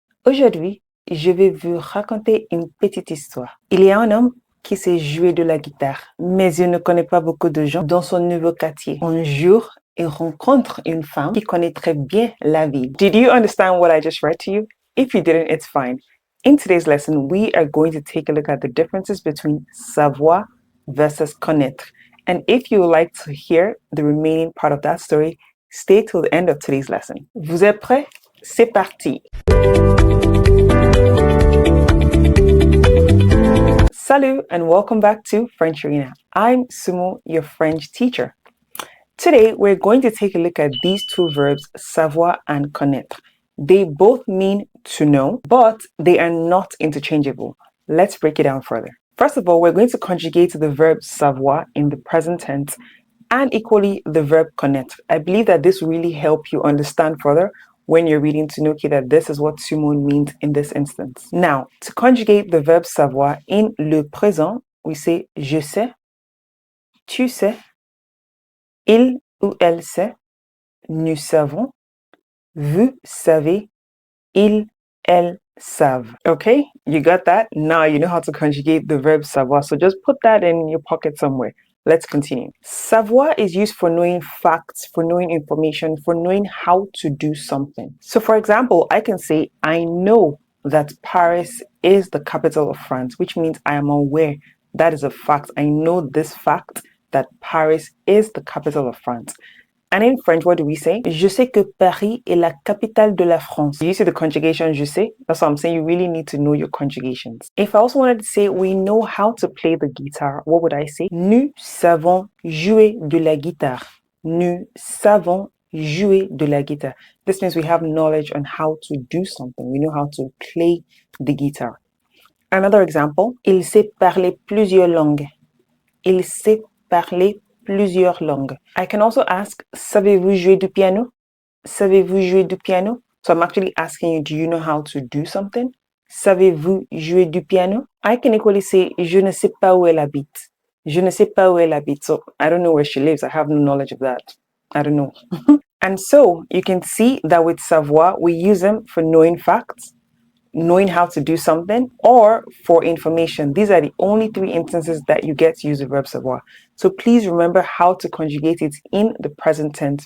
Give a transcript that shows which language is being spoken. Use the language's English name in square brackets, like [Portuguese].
[French] Aujourd'hui, je vais vous raconter une petite histoire. Il y a un homme qui sait jouer de la guitare, mais il ne connaît pas beaucoup de gens dans son nouveau quartier. Un jour, il rencontre une femme qui connaît très bien la ville. [English] Did you understand what I just read to you? If you didn't, it's fine. In today's lesson, we are going to take a look at the differences between savoir versus connaître. And if you would like to hear the remaining part of that story, stay till the end of today's lesson. [French] Vous êtes prêts? C'est parti! [English] Salut and welcome back to FrenchArena. I'm Sumo, your French teacher. Today, we're going to take a look at these two verbs, savoir and connaître. They both mean to know, but they are not interchangeable. Let's break it down further. First of all, we're going to conjugate the verb savoir in the present tense and equally the verb connaître. I believe that this really helps you understand further when you're reading to know that this is what Sumo means in this instance. Now, to conjugate the verb savoir in le présent, we say [French] je sais, tu sais, il ou elle sait, nous savons, vous savez, ils, elles savent. [English] Okay, you got that? Now you know how to conjugate the verb savoir. So just put that in your pocket somewhere. Let's continue. Savoir is used for knowing facts, for knowing information, for knowing how to do something. So for example, I can say, I know that Paris is the capital of France, which means I am aware. That is a fact. I know this fact that Paris is the capital of France. And in French, what do we say? [French] Je sais que Paris est la capitale de la France. [English] You see the conjugation je sais? That's what I'm saying. You really need to know your conjugations. If I also wanted to say we know how to play the guitar, what would I say? [French] Nous savons jouer de la guitare. Nous savons jouer de la guitare. [English] This means we have knowledge on how to do something. We know how to play the guitar. Another example, [French] il sait parler plusieurs langues. Il sait parler plusieurs langues. [English] I can also ask, [French] savez-vous jouer du piano? Savez-vous jouer du piano? [English] So I'm actually asking you, do you know how to do something? [French] Savez-vous jouer du piano? [English] I can equally say, [French] je ne sais pas où elle habite. Je ne sais pas où elle habite. [English] So I don't know where she lives. I have no knowledge of that. I don't know. And so you can see that with savoir, we use them for knowing facts, knowing how to do something, or for information. These are the only three instances that you get to use the verb savoir. So please remember how to conjugate it in the present tense.